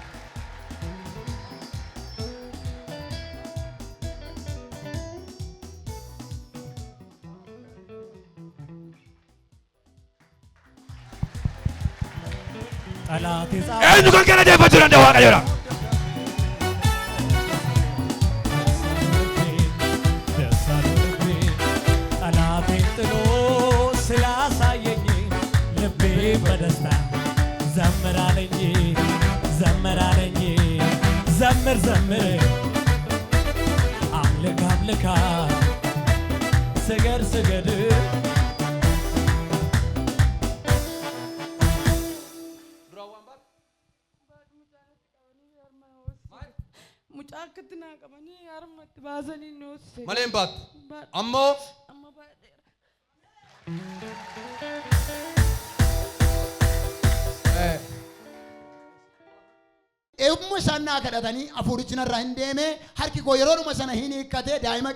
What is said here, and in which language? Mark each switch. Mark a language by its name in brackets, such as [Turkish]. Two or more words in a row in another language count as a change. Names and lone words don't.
[Oromo] Eenyu kan galateeffachuu danda'a Waaqayyoodhaan? [Amharic] ጠላቴን ጥሎ ስላሳየኝ ልቤ በደስታ ዘምራለኝ ዘምራለኝ ዘምር ዘምር አምልክ አምልካ ስገድ ስገድ [Oromo] Mucaa akkatti naa qabanii harmatti baasanii ni hojjete. Malee hin baattu. Ammoo Amma baadheera. Eegumma isaan naa kadhatanii hafuurichi narraa hin deeme harki koo yeroodhuma sana hin hiikkate daa'ima